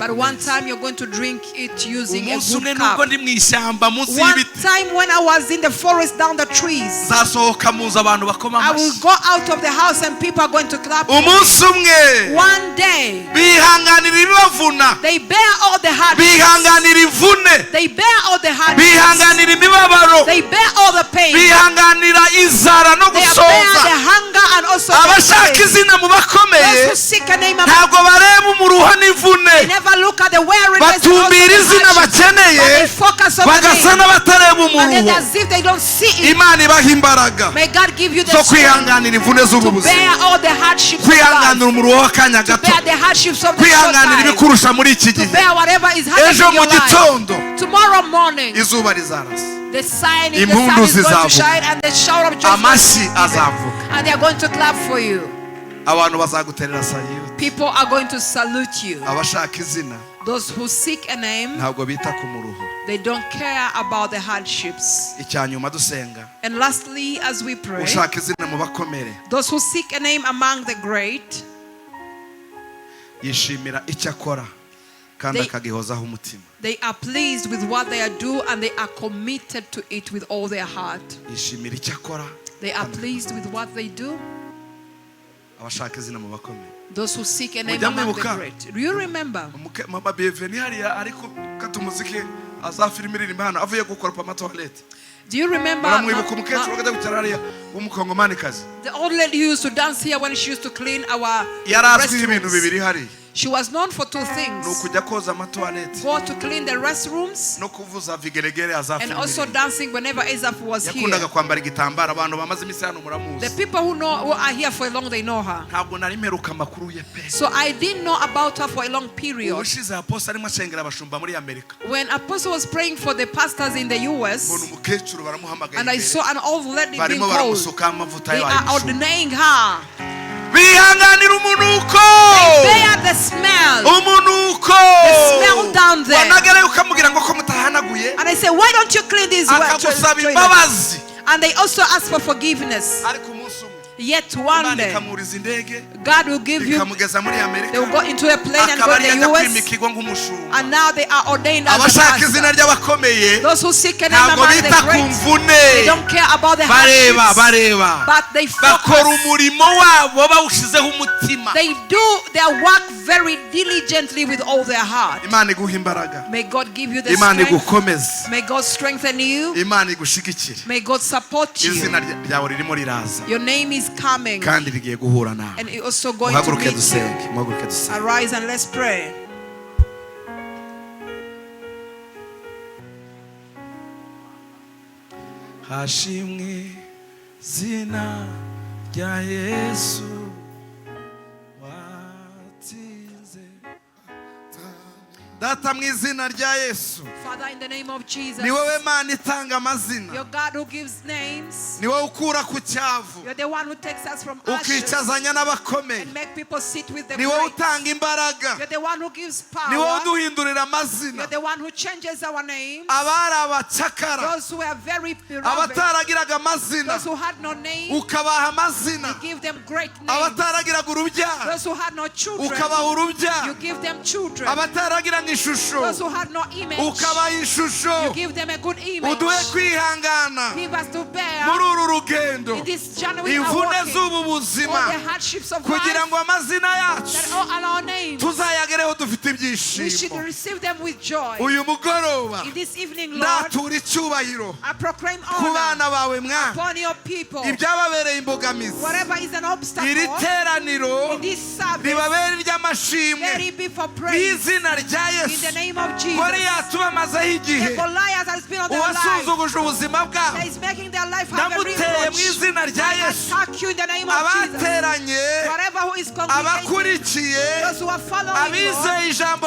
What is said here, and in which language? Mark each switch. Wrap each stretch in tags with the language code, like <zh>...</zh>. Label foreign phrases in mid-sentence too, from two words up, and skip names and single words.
<en>but</en> <rw>ku</rw> <en>one</en> <rw>meza.</rw> <en>time you're going to drink it using a</en> <rw>umunsi umwe</rw> <en>good</en> <rw>nubwo</rw> <en>cup.</en> <rw>ndi mu ishyamba munsi</rw> <en>One</en> <rw>y'ibiti,</rw> <en>time when I was in the forest down the trees,</en> <rw>nzasohoka muza abantu bakoma</rw> <en>I will</en> <rw>amashyi.</rw> <en>go out of the house and people are going to clap.</en> <rw>umunsi umwe</rw> <en>One day,</en> <rw>bihanganira ibibavuna,</rw> <en>they bear all the hardships.</en> <rw>bihanganira imvune,</rw> <en>They bear all the hardships.</en> <rw>bihanganira imibabaro,</rw> <en>They bear all the pain.</en> <rw>bihanganira inzara no</rw> <en>They bear</en> <rw>gusoza.</rw> <en>the hunger and also the</en> <rw>abashaka</rw> <en>pain.</en> <rw>izina mu</rw> <en>Those</en> <rw>bakomeye</rw> <en>who seek a name among</en> <rw>ntabwo bareba umuruho n'imvune,</rw> <en>they never look at the weariness and also</en> <rw>batumbira</rw> <en>the</en> <rw>izina</rw> <en>hardship,</en> <rw>bakeneye,</rw> <en>but they focus on the</en> <rw>bagasa</rw> <en>name.</en> <rw>n'abatareba</rw> <en>And then</en> <rw>umuruho.</rw> <en>as if they don't see it.</en> <rw>Imana ibaha imbaraga</rw> <en>May God give you the</en> <rw>zo</rw> <en>strength</en> <rw>kwihanganira imvune z'ubu</rw> <en>to</en> <rw>buzima,</rw> <en>bear all the hardships of</en> <rw>kwihanganira</rw> <en>life,</en> <rw>umuruho w'akanya</rw> <en>to</en> <rw>gato,</rw> <en>bear the hardships of the short</en> <rw>kwihanganira</rw> <en>time,</en> <rw>ibikurusha muri iki</rw> <en>to</en> <rw>gihe.</rw> <en>bear whatever is</en> <rw>ejo</rw> <en>happening in</en> <rw>mu</rw> <en>your life.</en> <rw>gitondo</rw> <en>Tomorrow morning,</en> <rw>izuba rizarasa,</rw> <en>the sun is</en> <rw>Impundu</rw> <en>going to</en> <rw>zizavuga.</rw> <en>shine and the shower of joy is</en> <rw>amashyi</rw> <en>going to be there.</en> <rw>azavuga,</rw> <en>And they are going to clap for you.</en> <rw>abantu bazaguterera sayuti.</rw> <en>People are going to salute you.</en> <rw>abashaka izina</rw> <en>Those who seek a name,</en> <rw>ntabwo bita ku muruho.</rw> <en>they don't care about the hardships.</en> <rw>icya nyuma dusenga,</rw> <en>And lastly, as we pray,</en> <rw>ushaka izina mu bakomere</rw> <en>those who seek a name among the great,</en> <rw>yishimira icyo akora kandi</rw> <en>They-</en> <rw>akagihozaho umutima,</rw> <en>they are pleased with what they do and they are committed to it with all their heart.</en> <rw>yishimira icyo akora.</rw> <en>They are pleased with what they do.</en> <rw>abashaka izina mu bakomeye,</rw> <en>Those who seek a name</en> <rw>Mujya</rw> <en>among the</en> <rw>mwibuka?</rw> <en>great. Do you remember?</en> <rw>mama Bienvenue hariya ariko kata umuziki azafilime iririmba hano avuye gukoropa amatoilette,</rw> <en>Do you remember</en> <rw>baramwibuka umukecuru akajya kwicara hariya w'umukongomanikazi,</rw> <en>the old lady who used to dance here when she used to clean our</en> <rw>yari azwiho ibintu</rw> <en>restrooms?</en> <rw>bibiri hariya,</rw> <en>She was known for two</en> <rw>ni</rw> <en>things:</en> <rw>ukujya koza amatoilette</rw> <en>go to clean the restrooms</en> <rw>no kuvuza vigeregere</rw> <en>and</en> <rw>azafilime</rw> <en>also</en> <rw>iririmba.</rw> <en>dancing whenever Azaf was here.</en> <rw>yakundaga kwambara igitambaro, abantu bamaze iminsi hano</rw> <en>The</en> <rw>muramuzi.</rw> <en>people who are here for a long, they know her.</en> <rw>ntabwo nari mperuka amakuru ye pe.</rw> <en>So I didn't know about her for a long period.</en> <rw>ubushize aposta arimo ashengera abashumba muri Amerika,</rw> <en>When Apostle was praying for the pastors in the</en> <rw>mbona</rw> <en>US,</en> <rw>umukecuru baramuhamagaye</rw> <en>and I</en> <rw>imbere,</rw> <en>saw an old lady being</en> <rw>barimo</rw> <en>called,</en> <rw>baramusukaho amavuta</rw> <en>they</en> <rw>yo</rw> <en>are</en> <rw>ayishumba.</rw> <en>ordaining her.</en> <rw>bihanganira umunuko,</rw> <en>Bear the smell.</en> <rw>umunuko</rw> <en>smell down there.</en> <rw>wanagerayo ukamubwira ngo ko mutahanaguye,</rw> <en>And I say, why don't you clean these</en> <rw>akagusaba</rw> <en>toilets?</en> <rw>imbabazi,</rw> <en>And they also ask for forgiveness.</en> <rw>ariko umunsi umwe</rw> <en>Yet one</en> <rw>Imana</rw> <en>day,</en> <rw>ikamuriza indege</rw> <en>God will give you,</en> <rw>ikamugeza muri</rw> <en>they</en> <rw>Amerika,</rw> <en>will go into a plane and go</en> <rw>akaba</rw> <en>to</en> <rw>ariyo</rw> <en>the</en> <rw>ajya</rw> <en>US.</en> <rw>kwimikirwa nk'umushumba.</rw> <en>And now they are ordained as a</en> <rw>abashaka izina</rw> <en>pastor.</en> <rw>ry'abakomeye</rw> <en>Those who seek a name</en> <rw>ntabwo</rw> <en>among the</en> <rw>bita ku</rw> <en>great,</en> <rw>mvune,</rw> <en>they don't care about the</en> <rw>bareba</rw> <en>hardships, but they</en> <rw>bakora</rw> <en>focus.</en> <rw>umurimo wabo bawushizeho umutima.</rw> <en>They do their work very diligently with all their heart.</en> <rw>Imana iguha imbaraga,</rw> <en>May God give you the</en> <rw>Imana</rw> <en>strength.</en> <rw>igukomeze,</rw> <en>May God strengthen you.</en> <rw>Imana igushyigikire.</rw> <en>May God support you.</en> <rw>izina ryawe ririmo riraza</rw> <en>Your name is coming,</en> <rw>kandi rigiye guhura nawe.</rw> <en>and it's also going to</en> <rw>muhaguruke</rw> <en>meet you.</en> <rw>dusenge, muhaguruke dusenge.</rw> <en>Arise and let's pray.</en> <rw>hashimwe zina rya Yesu watsinze. Data mu izina rya Yesu,</rw> <en>Father, in the name of Jesus,</en> <rw>ni wowe Mana itanga amazina,</rw> <en>you're God who gives names.</en> <rw>ni wowe ukura ku cyavu</rw> <en>You're the one who takes us from ashes</en> <rw>ukicazanya n'abakomeye,</rw> <en>and make people sit with the</en> <rw>ni wowe</rw> <en>great.</en> <rw>utanga imbaraga,</rw> <en>You're the one who gives</en> <rw>ni wowe</rw> <en>power.</en> <rw>uduhindurira amazina.</rw> <en>You're the one who changes our names.</en> <rw>abari abacakara,</rw> <en>Those who are very beloved,</en> <rw>abataragiraga amazina</rw> <en>those who had no name,</en> <rw>ukabaha amazina,</rw> <en>you give them great names.</en> <rw>abataragiraga urubyaro</rw> <en>Those who had no children,</en> <rw>ukabaha</rw> <en>you</en> <rw>urubyaro,</rw> <en>give them children.</en> <rw>abataragiraga ishusho</rw> <en>Those who had no image,</en> <rw>ukabaha ishusho.</rw> <en>you give them a good image.</en> <rw>uduhe kwihangana</rw> <en>Give us to</en> <rw>muri</rw> <en>bear</en> <rw>uru rugendo,</rw> <en>in this journey we are</en> <rw>imvune</rw> <en>walking,</en> <rw>z'ubu</rw> <en>all</en> <rw>buzima,</rw> <en>the hardships of</en> <rw>kugira</rw> <en>life,</en> <rw>ngo amazina yacu</rw> <en>that all our names</en> <rw>tuzayagereho ibyishimo</rw> <en>receive them with joy.</en> <rw>uyu mugoroba</rw> <en>In this evening, Lord,</en> <rw>ndatura icyubahiro</rw> <en>I proclaim</en> <rw>ku</rw> <en>honor</en> <rw>bana bawe mwana</rw> <en>upon your people.</en> <rw>ibyababereye imbogamizi</rw> <en>Whatever is an</en> <rw>iri</rw> <en>obstacle</en> <rw>teraniro</rw> <en>in this service,</en> <rw>ribabere iry'amashimwe</rw> <en>let it be for praise.</en> <rw>n'izina rya</rw> <en>In the</en> <rw>Yesu</rw> <en>name of Jesus.</en> <rw>Goliath ubamazeho igihe</rw> <en>The Goliath has been on their life.</en> <rw>uwasuzuguje ubuzima bwabo</rw> <en>That is making their life have a</en> <rw>ndamuteye mu</rw> <en>reproach.</en> <rw>izina rya</rw> <en>I</en> <rw>Yesu</rw> <en>attack you in the name of Jesus.</en> <rw>abateranye</rw> <en>Whatever who is congregating,</en> <rw>abakurikiye</rw> <en>those who are following Lord,</en> <rw>abizeye ijambo</rw>